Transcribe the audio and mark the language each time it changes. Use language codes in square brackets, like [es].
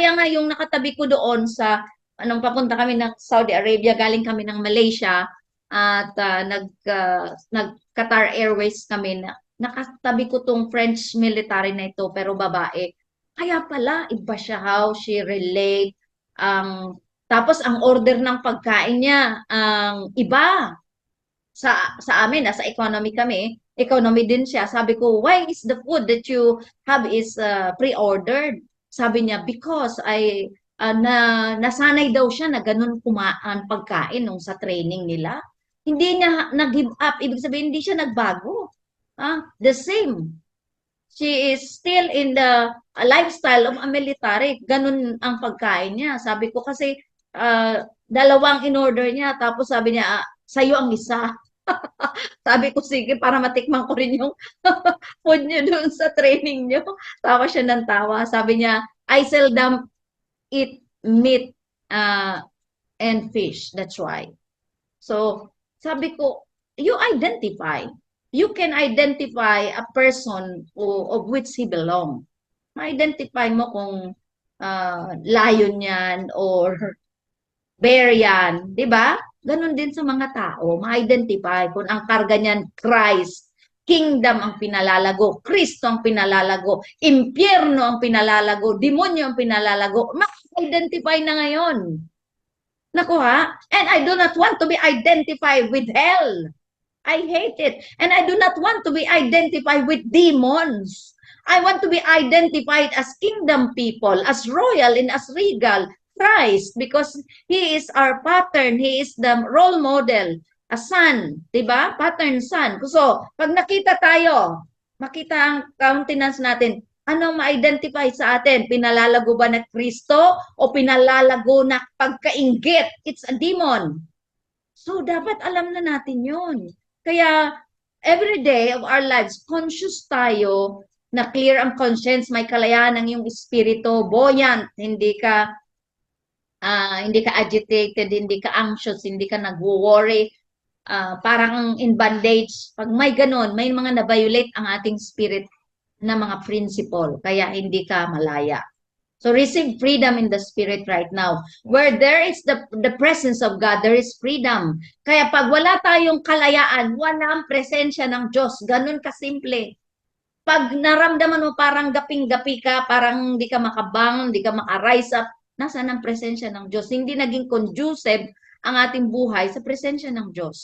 [tl] Kaya nga yung nakatabi ko doon sa, anong papunta kami ng Saudi Arabia, galing kami ng Malaysia, at nag-Qatar Airways kami, nakatabi ko tong French military na ito, pero babae. Kaya pala, iba siya [en] how she relate. [tl] Tapos ang order ng pagkain niya, ang iba. Sa amin, sa economy kami, economy din siya. Sabi ko, [en] why is the food that you have is pre-ordered? [tl] Sabi niya, because nasanay daw siya na ganun kumaan pagkain nung sa training nila. Hindi niya nag-give up. Ibig sabihin, hindi siya nagbago. [en] The same. She is still in the lifestyle of a military. [tl] Ganun ang pagkain niya. Sabi ko kasi, dalawang in-order niya. Tapos sabi niya, sa'yo ang isa. Sabi ko, sige, para matikman ko rin yung food niyo doon sa training niyo. Tawa siya ng tawa. Sabi niya, [en] I seldom eat meat and fish. That's why. So, [tl] sabi ko, [en] you identify. You can identify a person of which he belong. [tl] Ma-identify mo kung lion yan or bear yan. Di ba? Ganon din sa mga tao, ma-identify kung ang karga niyan, Christ, kingdom ang pinalalago, Kristo ang pinalalago, impyerno ang pinalalago, demonyo ang pinalalago, ma-identify na ngayon. Naku ha? [en] And I do not want to be identified with hell. I hate it. And I do not want to be identified with demons. I want to be identified as kingdom people, as royal and as regal, Christ, because He is our pattern. He is the role model, a son, diba? Pattern son. [tl] So, pag nakita tayo, makita ang countenance natin, anong ma-identify sa atin? Pinalalago ba na Kristo o pinalalago na pagkainggit? [en] It's a demon. [tl] So, dapat alam na natin yun. Kaya, [en] every day of our lives, [tl] conscious tayo na clear ang conscience, may kalayaan ang iyong espiritu, buoyant, hindi ka agitated, hindi ka anxious, hindi ka nag-worry, parang in bandage. Pag may ganun, may mga na-violate ang ating spirit na mga principle, kaya hindi ka malaya. [en] So receive freedom in the spirit right now. Where there is the presence of God, there is freedom. [tl] Kaya pag wala tayong kalayaan, walang presensya ng Diyos. Ganun kasimple. Pag naramdaman mo parang gaping-gapi ka, parang hindi ka makabang, hindi ka maka-rise up, nasaan ang presensya ng Diyos? Hindi naging conducive ang ating buhay sa presensya ng Diyos.